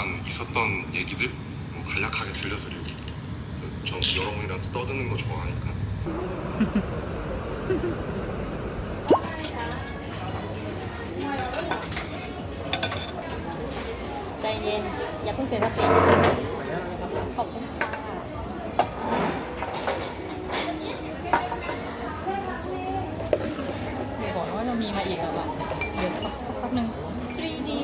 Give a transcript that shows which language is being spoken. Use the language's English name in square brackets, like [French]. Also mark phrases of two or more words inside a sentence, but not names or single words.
[Korean] 있었던 얘기들 뭐 간략하게 들려드리고 저 여러분이랑 떠드는 거 좋아하니까. [Thai] ใจเย็นอย่าเพิ่งเสียสติขอบคุณค่ะเดี๋ยวบอกว่าจะมีมาอีกแล้วอ่ะเดี๋ยวสักพักหนึ่ง 3D